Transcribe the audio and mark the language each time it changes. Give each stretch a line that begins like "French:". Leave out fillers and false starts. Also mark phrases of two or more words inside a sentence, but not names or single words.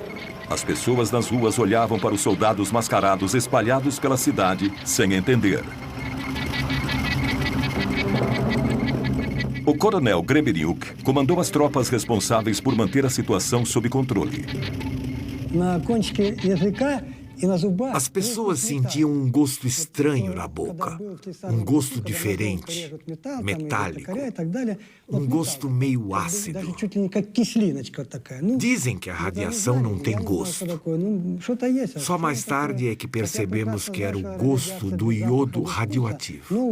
Portuguese: As pessoas nas ruas olhavam para os soldados mascarados espalhados pela cidade sem entender. O coronel Gremeniuk comandou as tropas responsáveis por manter a situação sob controle.
Russian: На кончике языка
Portuguese: As pessoas sentiam um gosto estranho na boca, um gosto diferente, metálico, um gosto meio ácido. Dizem que a radiação não tem gosto. Só mais tarde é que percebemos que era o gosto do iodo radioativo.